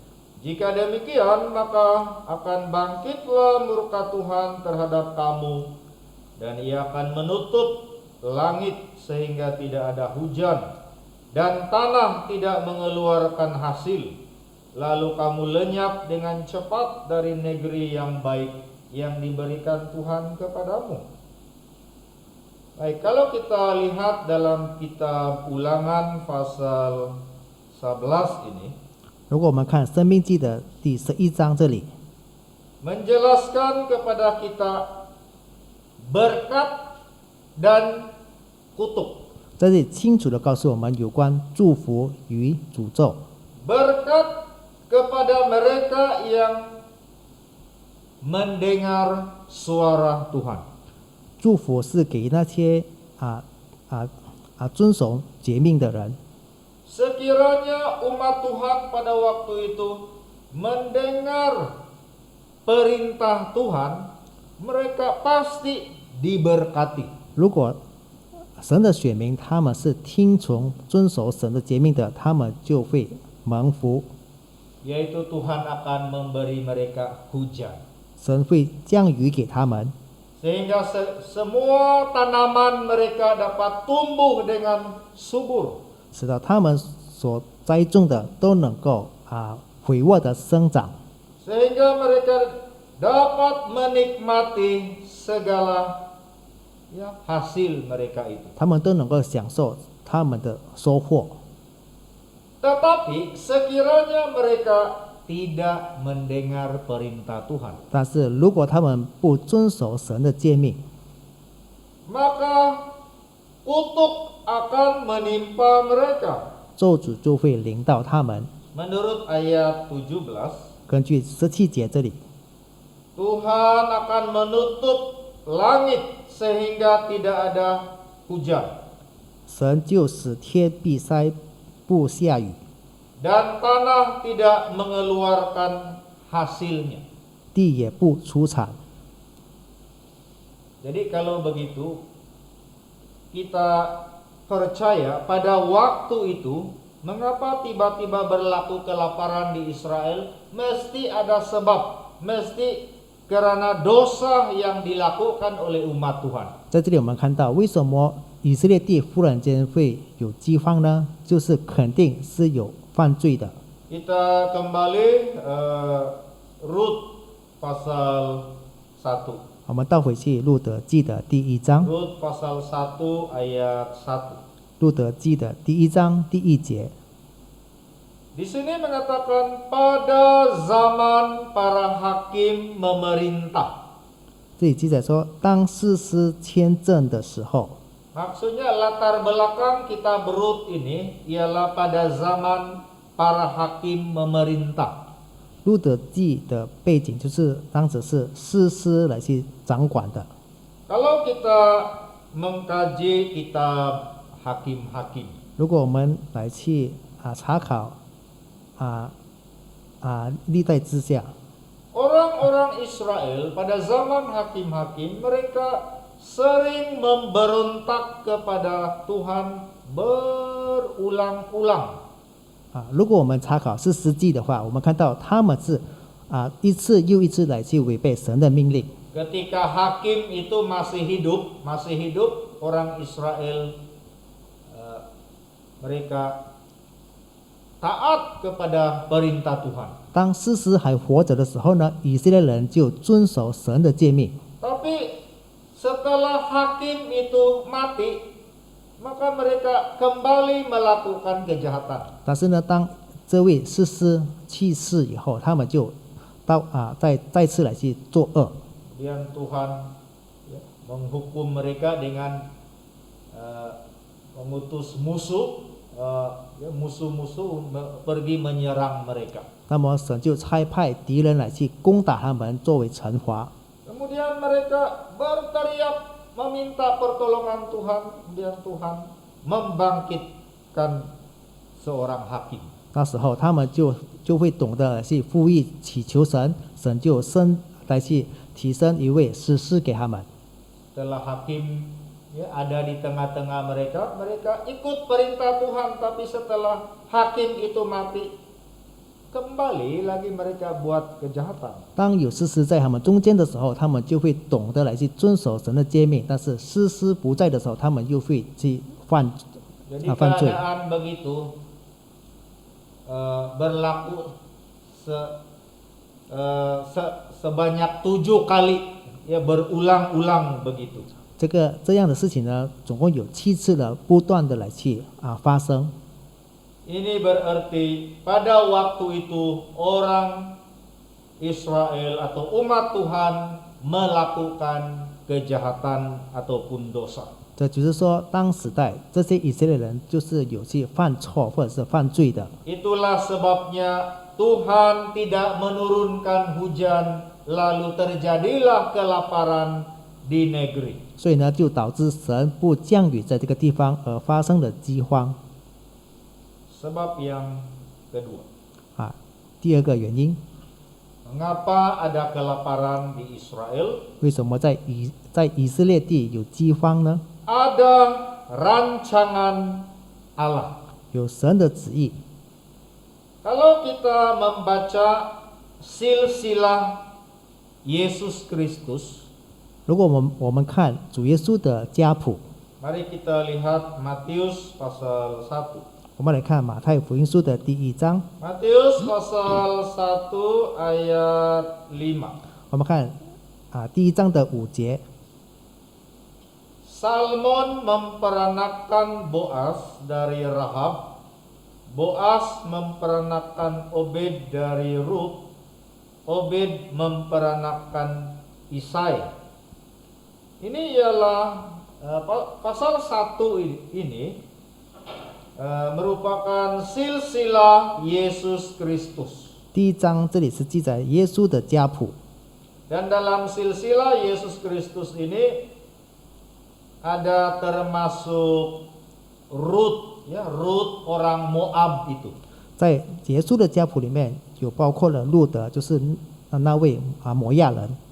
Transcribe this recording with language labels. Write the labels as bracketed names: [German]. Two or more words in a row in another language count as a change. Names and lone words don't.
[Malay] Jika demikian, maka akan bangkitlah murka Tuhan terhadap kamu, dan ia akan menutup langit sehingga tidak ada hujan, dan tanah tidak mengeluarkan hasil. lalu kamu lenyap dengan cepat dari negeri yang baik yang diberikan Tuhan kepadamu. Baik, kalau kita lihat dalam kitab Ulangan pasal 11 ini, [Chinese] 如果我们看《生命记》的第11章这里， [Malay] menjelaskan kepada kita berkat dan kutuk. [Chinese] 这里清楚的告诉我们有关祝福与诅咒。 [Malay] Berkat kepada mereka yang mendengar suara Tuhan. [Chinese] 祝福是给那些遵守诫命的人。 [Malay] Sekiranya umat Tuhan pada waktu itu mendengar perintah Tuhan, mereka pasti diberkati. [Chinese] 如果神的选民他们是听从遵守神的诫命的，他们就会蒙福， [Malay] Yaitu Tuhan akan memberi mereka hujan. [Chinese] 神会降雨给他们， [Malay] Sehingga semua tanaman mereka dapat tumbuh dengan subur. [Chinese] 使到他们所栽种的都能够肥沃的生长， [Malay] Sehingga mereka dapat menikmati segala hasil mereka itu. [Chinese] 他们都能够享受他们的收获。 [Malay] Tetapi sekiranya mereka tidak mendengar perintah Tuhan, [Chinese] 但是如果他们不遵守神的诫命， [Malay] maka kutuk akan menimpa mereka. [Chinese] 咒诅就会临到他们。 [Malay] Menurut ayat 17, [Chinese] 根据17节这里， [Malay] Tuhan akan menutup langit sehingga tidak ada hujan, [Chinese] 神就使天闭塞，不下雨， [Malay] dan tanah tidak mengeluarkan hasilnya. [Chinese] 地也不出产。 [Malay] Jadi kalau begitu, kita percaya pada waktu itu, mengapa tiba-tiba berlaku kelaparan di Israel? Mesti ada sebab, mesti karena dosa yang dilakukan oleh umat Tuhan. [Chinese] 在这里我们看到，为什么以色列地忽然间会有饥荒呢？就是肯定是有犯罪的。 [Malay] Kita kembali Rut pasal 1. [Chinese] 我们倒回去路德记的第1章， [Malay] Rut pasal 1 ayat 1. [Chinese] 路德记的第1章第1节， [Malay] Di sini mengatakan pada zaman para hakim memerintah. [Chinese] 这里记载说，当士师签证的时候， [Malay] Maksudnya latar belakang kitab Rut ini ialah pada zaman para hakim memerintah. [Chinese] 路德记的背景就是当时是士师来去掌管的。 [Malay] Kalau kita mengkaji kitab hakim-hakim, [Chinese] 如果我们来去查考历代之下， [Malay] orang-orang Israel pada zaman hakim-hakim mereka sering memberontak kepada Tuhan berulang-ulang. [Chinese] 如果我们查考士师记的话，我们看到他们是一次又一次来去违背神的命令。 [Malay] Ketika hakim itu masih hidup, orang Israel mereka taat kepada perintah Tuhan. [Chinese] 当士师还活着的时候呢，以色列人就遵守神的诫命。 [Malay] Tapi setelah hakim itu mati, maka mereka kembali melakukan kejahatan. [Chinese] 但是呢，当这位士师去世以后，他们就再次来去作恶。 [Malay] Kemudian Tuhan menghukum mereka dengan mengutus musuh-musuh pergi menyerang mereka. [Chinese] 那么神就差派敌人来去攻打他们，作为惩罚。 [Malay] Kemudian mereka berteriak meminta pertolongan Tuhan, kemudian Tuhan membangkitkan seorang hakim. [Chinese] 那时候他们就会懂得去呼吁祈求神，神就来去提升一位士师给他们。 [Malay] Setelah hakim ada di tengah-tengah mereka, mereka ikut perintah Tuhan, tapi setelah hakim itu mati, kembali lagi mereka buat kejahatan. [Chinese] 当有士师在他们中间的时候，他们就会懂得来去遵守神的诫命；但是士师不在的时候，他们又会去犯 [Malay] Jadi [Chinese] 罪。 [Malay] keadaan begitu berlaku sebanyak 7 kali, ya berulang-ulang begitu. [Chinese] 这样的事情呢，总共有7次的不断的来去发生。 [Malay] Ini berarti pada waktu itu orang Israel atau umat Tuhan melakukan kejahatan ataupun dosa. [Chinese] 这就是说，当时代这些以色列人就是有去犯错或者是犯罪的， [Malay] Itulah sebabnya Tuhan tidak menurunkan hujan, lalu terjadilah kelaparan di negeri. [Chinese] 所以呢，就导致神不降雨在这个地方，而发生了饥荒。 [Malay] Sebab yang kedua, [Chinese] 第二个原因， [Malay] mengapa ada kelaparan di Israel? [Chinese] 为什么在以色列地有饥荒呢？ [Malay] Ada rancangan Allah. [Chinese] 有神的旨意。 [Malay] Kalau kita membaca silsilah Yesus Kristus, [Chinese] 如果我们看主耶稣的家谱， [Malay] mari kita lihat Matius pasal 1. [Chinese] 我们来看马太福音书的第1章， [Malay] Matius pasal 1 ayat 5. [Chinese] 我们看第1章的5节， [Malay] Salmon memperanakkan Boas dari Rahab, Boas memperanakkan Obed dari Rut, Obed memperanakkan Isai. Ini ialah pasal 1 ini merupakan silsilah Yesus Kristus. [Chinese] 第1章这里是记载耶稣的家谱， [Malay] Dan dalam silsilah Yesus Kristus ini ada termasuk Rut, ya Rut orang Moab itu. [Chinese] 在耶稣的家谱里面有包括了路德，就是那位摩亚人。